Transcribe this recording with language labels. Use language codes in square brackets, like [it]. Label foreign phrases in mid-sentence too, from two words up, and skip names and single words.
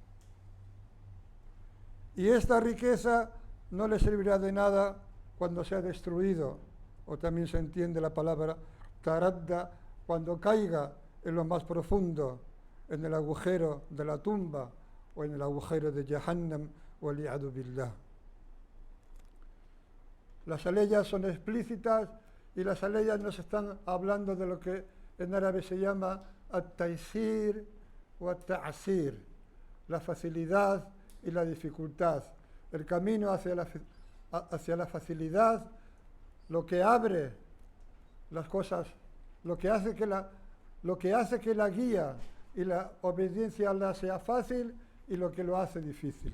[es] Y esta riqueza no le servirá de nada cuando sea destruido, o también se entiende la palabra taradda, cuando caiga en lo más profundo, en el agujero de la tumba o en el agujero de Jahannam, [ar] والعياذ بالله. [es] Las aleyas son explícitas y las aleyas nos están hablando de lo que en árabe se llama at-taysir o at-ta'sir, la facilidad y la dificultad, el camino hacia la facilidad, lo que abre las cosas, lo que hace que la guía y la obediencia a Allah sea fácil y lo que lo hace difícil.